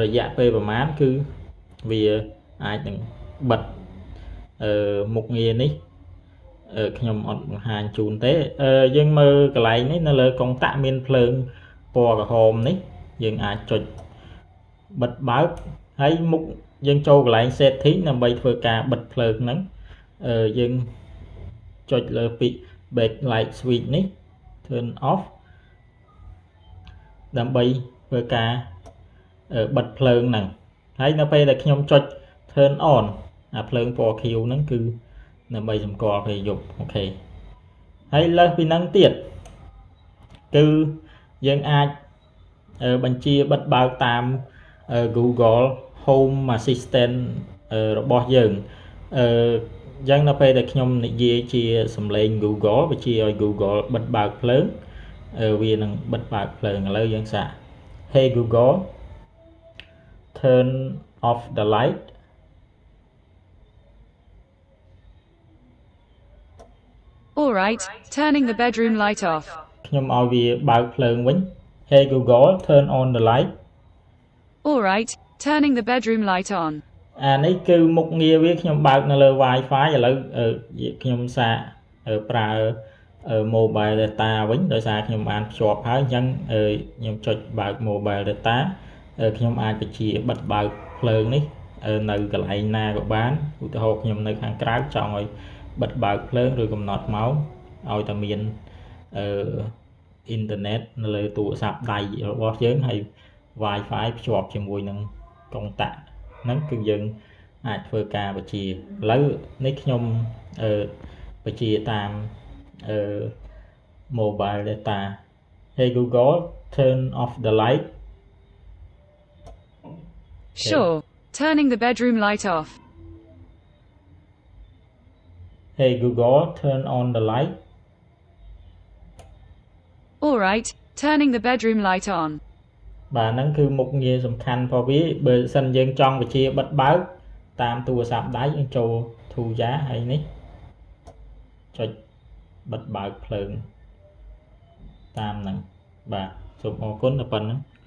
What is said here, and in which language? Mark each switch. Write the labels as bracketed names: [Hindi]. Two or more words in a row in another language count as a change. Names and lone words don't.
[Khmer] យៈពេលប្រហែលគឺវាអាចនឹងបិទមុខងារនេះខ្ញុំអត់បង្ហាញជូនទេយើងមើលកន្លែងនេះនៅលើកុងតាក់មានភ្លើងពណ៌ក្រហមនេះយើងអាចចុចបិទបើកហើយមុខយើងចូលកន្លែង setting ដើម្បីធ្វើការបិទភ្លើងហ្នឹងយើងចុចលើពាក្យ [English] backlight switch [Khmer] នេះ [English] turn off [Khmer] ដើម្បីធ្វើការបិទភ្លើងហ្នឹងហើយនៅពេលដែលខ្ញុំចុច [English] turn on [Khmer] អាភ្លើងពណ៌ខៀវ ហ្នឹងគឺដើម្បីសម្គាល់ពេលយប់អូខេហើយលើសពីហ្នឹងទៀតគឺយើងអាចបញ្ជាបិទបើកតាម Google Home Assistant របស់យើងអញ្ចឹងនៅពេលដែលខ្ញុំនិយាយជាសំឡេង Google បញ្ជាឲ្យ Google បិទបើកភ្លើងវានឹងបិទបើកភ្លើងឥឡូវយើងសាក [English] Hey Google turn off the light All right, turning the bedroom light off. [Khmer] ខ្ញុំឲ្យវាបើកភ្លើងវិញ [English] Hey Google turn on the light. All right, turning the bedroom light on. [Khmer] អានេះគឺមុខងារវាខ្ញុំបើកនៅលើ Wi-Fi ឥឡូវខ្ញុំសាកប្រើ [English] mobile data [Khmer] វិញដោយសារខ្ញុំបានភ្ជាប់ហើយអញ្ចឹង ខ្ញុំចុចបើក [English] mobile data [Khmer] ខ្ញុំអាចបញ្ជាបិទបើកភ្លើងនេះនៅកន្លែងណាក៏ បានឧទាហរណ៍ខ្ញុំនៅខាងក្រៅចង់ឲ្យបិទបើកភ្លើងឬកំណត់ម៉ោងឲ្យតែមានអ៊ីនធឺណិតនៅលើទូរស័ព្ទដៃរបស់យើងហើយ Wi-Fi ភ្ជាប់ជាមួយនឹងកុងតាក់ហ្នឹងគឺយើងអាចធ្វើការបញ្ជាឥឡូវនេះខ្ញុំបញ្ជាតាម [English] mobile data Hey Google turn off the light Sure, turning the bedroom light off. Hey Google turn on the light All right, turning the bedroom light on. [Khmer] បាទហ្នឹងគឺមុខងារសំខាន់របស់វាបើសិនយើងចង់បញ្ជាបិទបើកតាមទូរស័ព្ទដៃយើងចូល Tuya ហើយនេះចុចបិទបើកភ្លើងតាមហ្នឹងបាទសូមអរគុណដល់ប៉ុណ្្នឹង